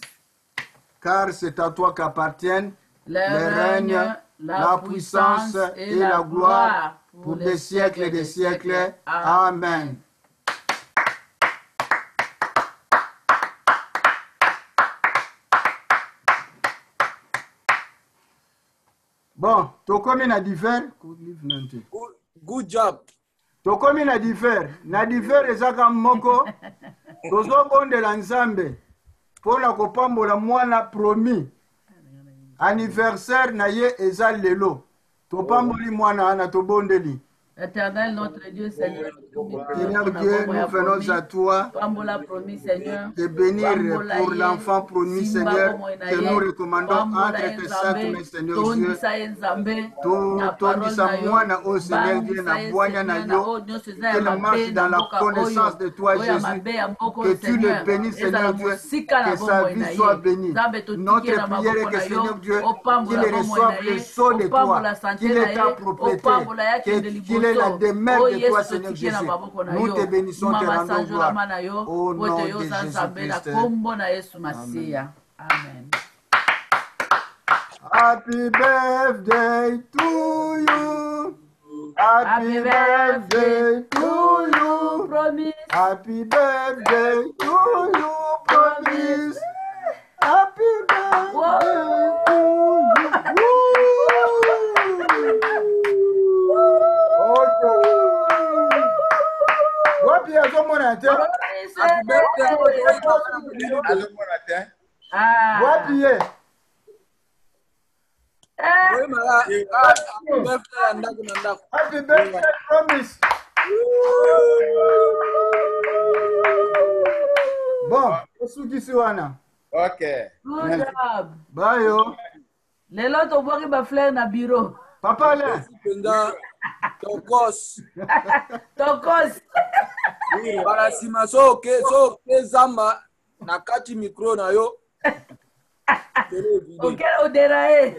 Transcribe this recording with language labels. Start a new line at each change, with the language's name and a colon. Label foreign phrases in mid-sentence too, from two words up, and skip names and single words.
French: Car c'est à toi qu'appartiennent le règne, la puissance et la gloire pour des siècles et des siècles.
Lingala: Amen. Bon, tokomi na divers.
English: Good job.
Lingala: Tokomi na divers. Na divers ezaka moko. Tozobondela Nzambe mpona kopambola mwana promis. Anniversaire na ye eza lelo. Topamboli mwana wana tobondeli.
French: Éternel, notre Dieu, Seigneur. Seigneur Dieu, nous venons à toi te bénir pour l'enfant promis, Seigneur, que nous recommandons entre tes saintes mains, Seigneur Dieu.
Lingala: Tondisa mwana
French: au Seigneur Dieu,
Lingala: na bwanya na yo,
French: qu'il marche dans la connaissance de toi, Jésus, que tu le bénisses, Seigneur Dieu, que sa vie soit bénie. Notre prière est que, Seigneur Dieu, qu'il reçoive le sceau de toi, qu'il est ta propriété, qu'il est la demeure de toi, Seigneur Jésus. Nous te bénissons, te rendons gloire. Au nom de Jésus-Christ. Amen.
English: Happy birthday to you. Happy birthday to you. Promise. Happy birthday to you. Promise. Happy birthday to you.
Lingala: Wapi azomona te? Wapi ye?
English: Happy birthday, promise.
Lingala: Bon, osukisi wana. Ok.
English: Good job.
Lingala: Bayo. Lelo tobwaki ba fleur na bureau. Papa le. Tokos. Tokos. Para sima so ke zamba na kati micro na yo. Ok, oderae.